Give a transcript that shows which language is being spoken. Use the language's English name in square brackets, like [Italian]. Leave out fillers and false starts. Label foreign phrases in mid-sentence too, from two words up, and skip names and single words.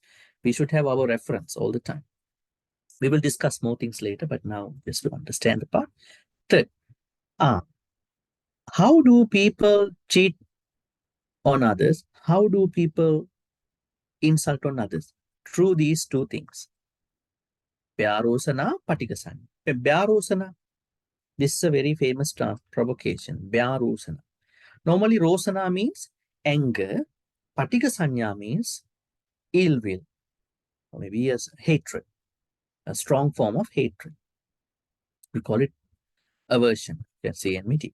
[English] We should have our reference all the time. We will discuss more things later, but now just to understand the part. Third, how do people cheat on others? How do people insult on others? Through these two things. [Pali] Vyarosana, patigasana. Vyarosana. [English] This is a very famous provocation. Vyarosana. Normally, rosana means anger. Patigasanya means ill will, or maybe as hatred, a strong form of hatred. We call it aversion. You can say enmity.